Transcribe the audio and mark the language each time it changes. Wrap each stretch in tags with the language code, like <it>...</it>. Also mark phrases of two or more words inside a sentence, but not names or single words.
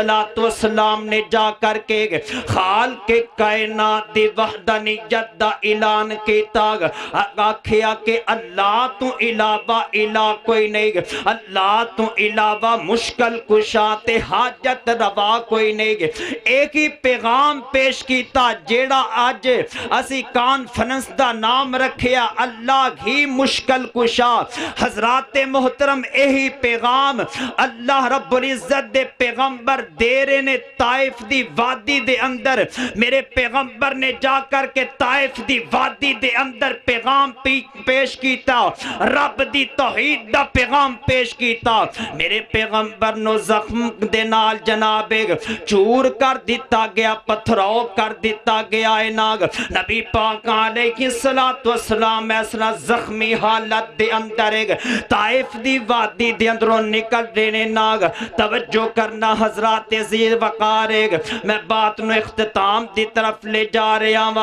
<pa>السلام نے جا کر کے خالق کائنات دی وحدانیت دا اعلان کیتا، آکھیا کہ اللہ تو علاوہ الہ کوئی نہیں، اللہ تو علاوہ مشکل کشا تے حاجت روا کوئی نہیں۔ ایک ہی پیغام پیش کیتا جیڑا آج اسی کانفرنس دا نام رکھیا اللہ ہی مشکل کشا۔ حضرات محترم، یہی پیغام اللہ رب العزت دے پیغمبر دے رہے نے طائف دی وادی دے اندر۔ میرے پیغمبر نے جا کر کہ طائف دی وادی دے اندر پیغام پیش کیتا، رب دی توحید دا پیغام پیش کیتا۔ میرے پیغمبر نو زخم دے نال جناب چور کر دیتا گیا، پتھراؤ کر دیتا گیا ہے ناگ۔ نبی پاک</pa> <ar>علیہ السلام</ar> <pa>ایسا زخمی حالت دے اندر طائف دی وادی دے اندروں نکل دینے ناگ۔ توجہ کرنا حضرات ذی وقار، میں بات نو اختتام دی طرف لے جا رہا ہوں۔</pa>